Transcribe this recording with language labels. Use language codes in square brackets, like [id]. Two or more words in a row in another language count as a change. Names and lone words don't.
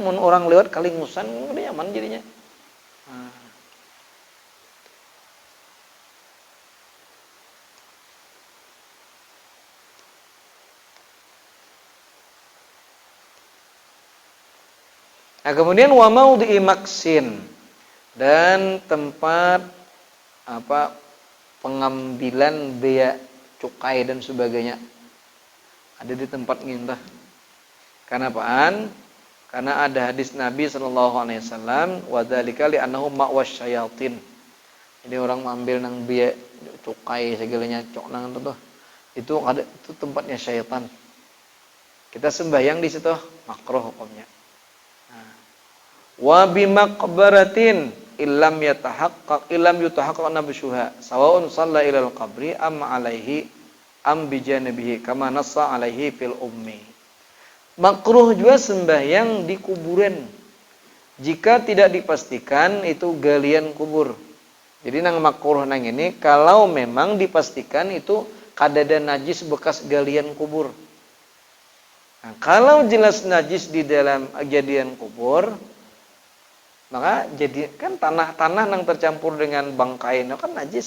[bjn] Mun orang lewat kali ngusan udah nyaman jadinya. Nah, kemudian [ar] وموضع مكس [bjn] dan tempat apa pengambilan bea cukai dan sebagainya ada di tempat ngintah. [id] Karena apaan? Karena ada hadis Nabi [ar] صلى الله عليه وسلم وذلك لأنه مأوى الشياطين. [bjn] Jadi orang mengambil nang bea cukai segalanya cok nang itu tuh. [id] Itu ada itu tempatnya syaitan. Kita sembahyang di situ makruh hukumnya. [ar] وبمقبرة إن لم يتحقق نبشها سواء صلى إلى القبر أم عليه أم بجانبه كما نص عليه في الأم. [id] Makruh juga sembahyang di kuburan jika tidak dipastikan itu galian kubur. [bjn] Jadi nang makruh nang ini kalau memang dipastikan itu kadada najis bekas galian kubur. Nah, kalau jelas najis di dalam kejadian kubur maka jadi kan tanah nang tercampur dengan bangkai itu kan najis.